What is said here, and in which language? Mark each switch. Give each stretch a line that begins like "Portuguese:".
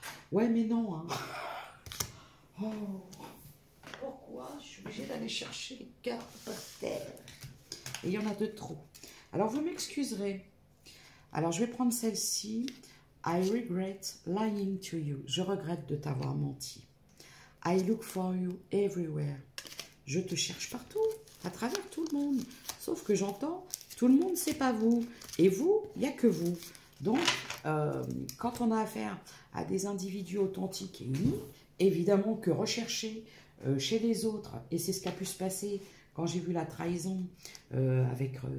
French: Ouais, mais non, hein. Oh, pourquoi je suis obligée d'aller chercher les cartes par terre? Et il y en a de trop. Alors, vous m'excuserez. Alors, je vais prendre celle-ci.
English: I regret lying to you.
French: Je regrette de t'avoir menti.
English: I look for you everywhere.
French: Je te cherche partout, à travers tout le monde. Sauf que j'entends, tout le monde, c'est pas vous. Et vous, il n'y a que vous. Donc, quand on a affaire à des individus authentiques et unis, évidemment que rechercher chez les autres, et c'est ce qui a pu se passer quand j'ai vu la trahison avec.